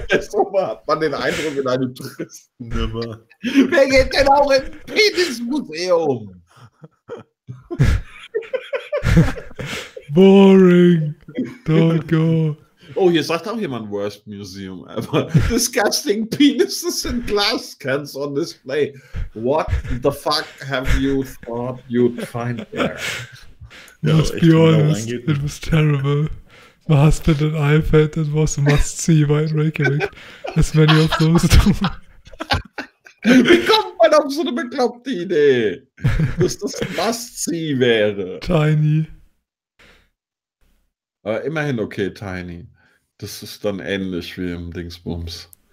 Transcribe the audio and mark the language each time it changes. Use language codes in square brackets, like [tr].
[de] So hat man den Eindruck in einem Touristen. Immer. Wer geht denn auch ins Penismuseum? [en] Boring. Don't go. [de] Oh, hier sagt auch jemand [en] Worst Museum ever. Disgusting penises in glass cans on display. What the fuck have you thought you'd find there? Let's be honest, it was terrible. My husband and I felt it was a must-see by Reykjavik, as many of those do. [de] Wie kommt man auf so eine bekloppte Idee, dass das ein must-see wäre? [en] Tiny. [de] Aber immerhin okay, Tiny. Das ist dann ähnlich wie im Dingsbums.